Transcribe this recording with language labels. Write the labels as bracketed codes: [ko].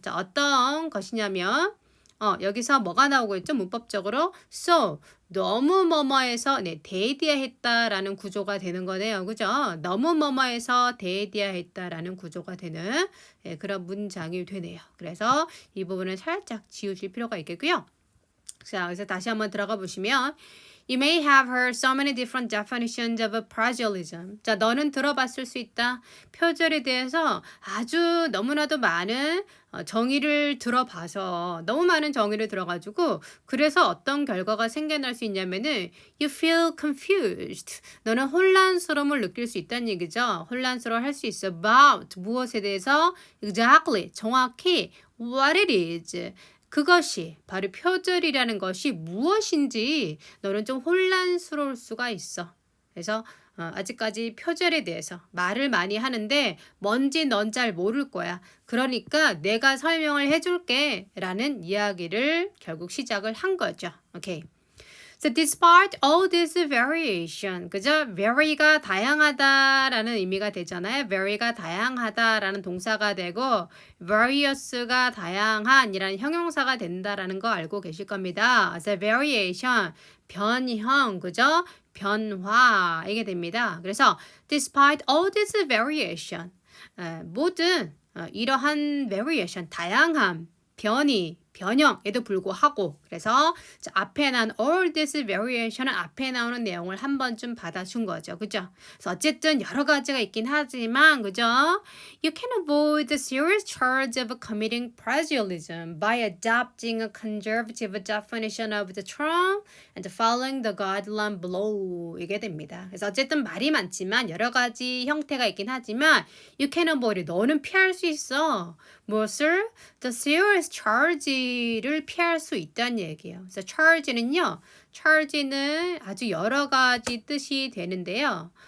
[ko] 자, 어떤 것이냐면 여기서 뭐가 나오고 있죠? 문법적으로 so 너무 뭐뭐해서 대디하했다라는 구조가 되는 거네요. 그죠? 너무 뭐뭐해서 대디하했다라는 구조가 되는 그런 문장이 되네요. 그래서 이 부분은 살짝 지우실 필요가 있겠고요. 자, 그래서 다시 한번 들어가 보시면 [en] You may have heard so many different definitions of plagiarism. [ko] 자, 너는 들어봤을 수 있다. 표절에 대해서 아주 너무나도 많은 정의를 들어봐서 너무 많은 정의를 들어가지고 그래서 어떤 결과가 생겨날 수 있냐면은 [en] You feel confused. [ko] 너는 혼란스러움을 느낄 수 있다는 얘기죠. 혼란스러워할 수 있어. [en] About [ko] 무엇에 대해서 [en] exactly [ko] 정확히 [en] what it is. [ko] 그것이 바로 표절이라는 것이 무엇인지 너는 좀 혼란스러울 수가 있어. 그래서 아직까지 표절에 대해서 말을 많이 하는데 뭔지 넌 잘 모를 거야. 그러니까 내가 설명을 해줄게 라는 이야기를 결국 시작을 한 거죠. [en] 오케이. So despite all this variation, 그죠? [ko] vary가 다양하다라는 의미가 되잖아요. vary가 다양하다라는 동사가 되고 various가 다양한이라는 형용사가 된다라는 거 알고 계실 겁니다. So variation, 변형, 그죠? 변화 이게 됩니다. 그래서 [en] despite all this variation, [ko] 모든 이러한 variation, 다양함, 변형에도 불구하고 그래서 앞에 난 [en] all this variation은 [ko] 앞에 나오는 내용을 한 번쯤 받아준 거죠. 그죠? 그래서 어쨌든 여러 가지가 있긴 하지만 그죠? [en] You can avoid the serious charge of committing plagiarism by adopting a conservative definition of the term and following the guideline below [ko] 이게 됩니다. 그래서 어쨌든 말이 많지만 여러 가지 형태가 있긴 하지만 [en] you can avoid [ko] 너는 피할 수 있어. 무엇을? [en] The serious charge를 [ko] 피할 수 있다는 얘기예요. 그래서 charge는요. charge는 아주 여러 가지 뜻이 되는데요.